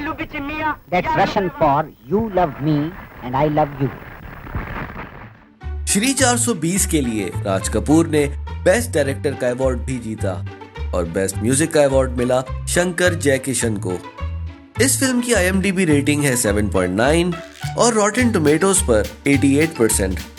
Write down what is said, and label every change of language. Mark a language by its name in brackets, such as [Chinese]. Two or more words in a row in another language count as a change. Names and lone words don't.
[Russian] говорите «Мия»? [English] That's Russian for you love me and I love you. [Hindi] श्री 420 के लिए राज कपूर ने [English] Best Director [Hindi] का अवार्ड भी जीता और [English] Best Music [Hindi] का अवार्ड मिला शंकर जयकिशन को। इस फिल्म की IMDb रेटिंग है 7.9 और रॉटेन टोमेटोज पर 88%।